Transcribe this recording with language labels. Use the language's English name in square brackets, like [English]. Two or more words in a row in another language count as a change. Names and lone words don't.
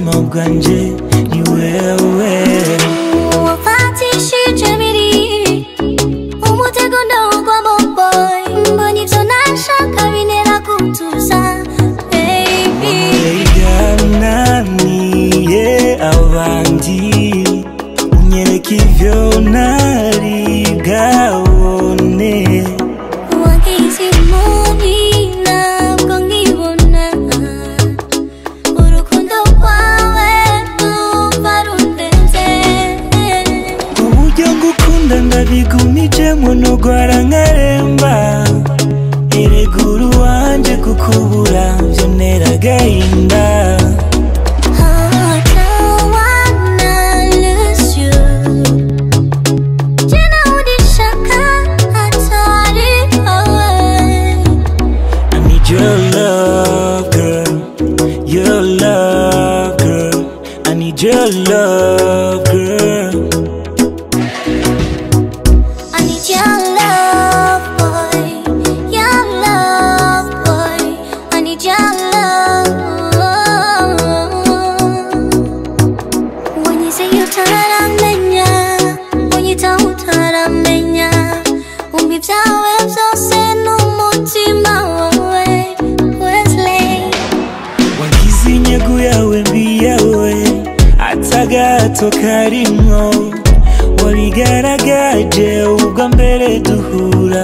[Rundi] bwanje ni wewe. wafatishije biri umutego ndawugwa boy, mbona ivyo nashaka bintera gutuza baby. Yananiye abandi unyereka ivyo ntari bwabone. wagize impumyi ntabwo nkibona, urukundo rwawe numva rundenze. Uburyo ngukunda ndabigumijemo nogwara nkaremba. Erega uri uwanje kukubura vyantera agahinda. [English] Your love, girl. Your love, girl. I need your love, girl. I need your love, boy. Your love, boy. I need your love. When you say you taramenya, when you don't taramenya, [Rundi] umibyawe byose n'umutima wawe. Inyego yawe mbi yawe atagato karimwo, wabigaragaje ubwa mbere duhura.